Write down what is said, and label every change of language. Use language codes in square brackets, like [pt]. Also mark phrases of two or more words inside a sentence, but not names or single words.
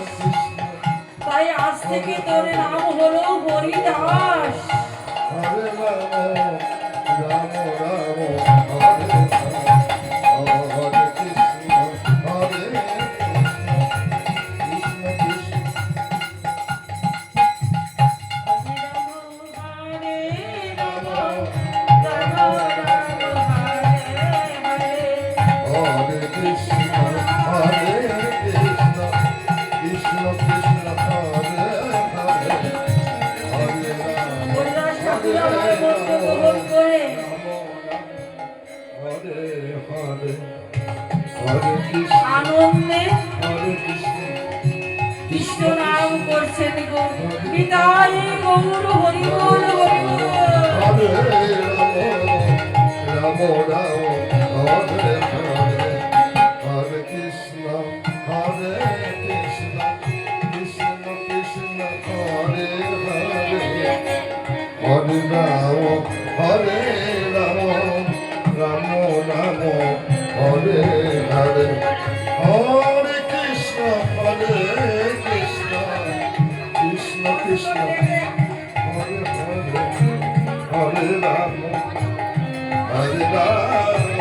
[bn] তাই আজ থেকে তোর নাম হলো হরিদাস। [sa] হরে রাম রাম রাম হরে কৃষ্ণ হরে কৃষ্ণ কৃষ্ণ। Hare Krishna, Hare Krishna, Krishna Krishna, Hare Hare, Hare Rama, Hare Hare, Hare Krishna, [bn] আনন্দে [sa] Hare Krishna, [bn] কৃষ্ণ নাম করছেন গো। বিদায় গৌর হরি বল হরি বল। [sa] Hare Rama, Rama Rama, Hare Hare, Hare Krishna, Hare Krishna, Krishna Krishna, Hare Hare, Hare Rama, Hare Rama, Rama Rama, Hare Hare, Hare Krishna, Hare Krishna, Krishna Krishna, Hare Hare, Hare Rama, Hare Rama.